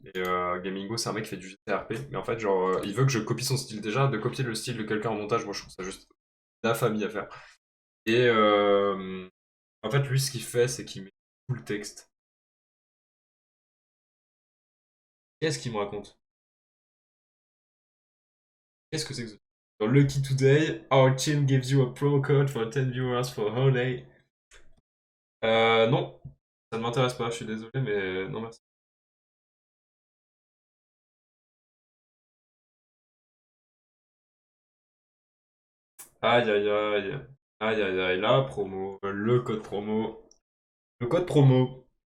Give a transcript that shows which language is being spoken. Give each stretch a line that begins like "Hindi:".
French: Et Gamingo, c'est un mec qui fait du GTRP. Mais en fait, genre, il veut que je copie son style. Déjà, de copier le style de quelqu'un en montage, moi, je trouve ça juste la famille à faire. Et en fait, lui, ce qu'il fait, c'est qu'il met tout le texte. Qu'est-ce qu'il me raconte? Qu'est-ce que c'est que ça?
English: Dans Lucky Today, our team gives you a promo code for 10 viewers for a whole day.
French: Non, ça ne m'intéresse pas, je suis désolé, mais non merci. Aïe aïe aïe. Aïe aïe aïe, la promo, le code promo. Le code promo.